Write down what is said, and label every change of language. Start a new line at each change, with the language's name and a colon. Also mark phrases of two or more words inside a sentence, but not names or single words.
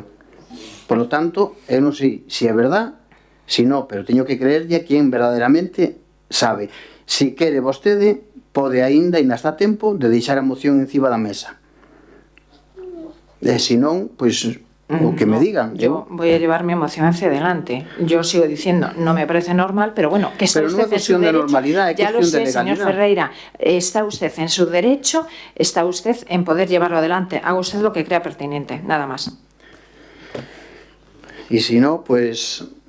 Spanish: Por lo tanto,
Galician: eu non sei se é verdad, se non, pero teño que creerlle a quen verdadeiramente sabe. Se quere vostede, pode aínda está a tempo de deixar a moción encima da mesa. E se non, pois o que me digan.
Spanish: Yo voy a llevar mi emoción hacia adelante. Yo sigo diciendo, no me parece normal, pero bueno, que está usted en su derecho. Ya lo sé, señor Ferreira, está usted en su derecho, está usted en poder llevarlo adelante. Haga usted lo que crea pertinente, nada más. Y si no, pues...